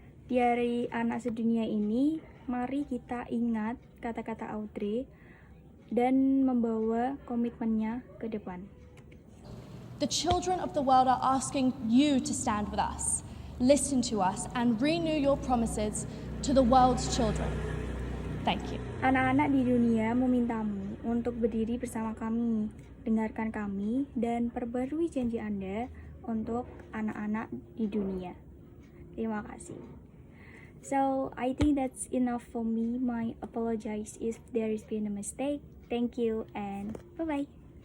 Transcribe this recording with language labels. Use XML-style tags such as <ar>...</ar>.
<id>Di Hari Anak Sedunia ini, mari kita ingat kata-kata Audrey dan membawa komitmennya ke depan.</id> <en>The children of the world are asking you to stand with us, listen to us, and renew your promises to the world's children. Thank you.</en> <id>Anak-anak di dunia memintamu untuk berdiri bersama kami, dengarkan kami, dan perbarui janji Anda untuk anak-anak di dunia. Terima kasih.</id> <en>So, I think that's enough for me. My apologies if there has been a mistake. Thank you and bye-bye.</en>